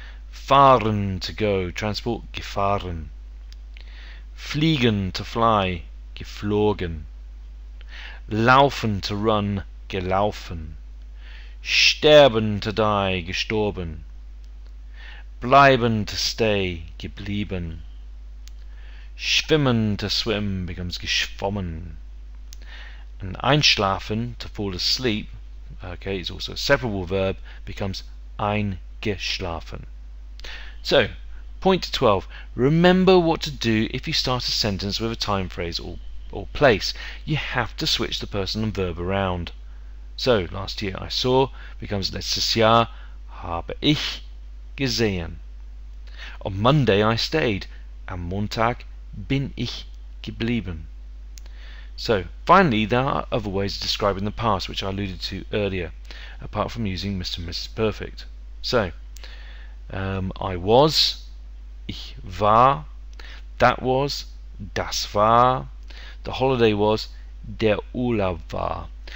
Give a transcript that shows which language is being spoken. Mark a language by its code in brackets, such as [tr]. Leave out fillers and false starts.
[en] Fahren, to go, transport, gefahren. Fliegen, to fly, geflogen. Laufen, to run, gelaufen. Sterben, to die, gestorben. Bleiben, to stay, geblieben. Schwimmen, to swim, becomes geschwommen. And einschlafen, to fall asleep, okay, is also a separable verb, becomes eingeschlafen. So, point 12. Remember what to do if you start a sentence with a time phrase or place. You have to switch the person and verb around. So, last year I saw becomes [de] letztes Jahr habe ich gesehen. [en] On Monday I stayed. [de] Am Montag bin ich geblieben. [en] So, finally, there are other ways of describing the past, which I alluded to earlier, apart from using Mr. and Mrs. Perfect. So, I was, [de] ich war, [en] that was, [de] das war, [en] the holiday was, [de] der Urlaub war.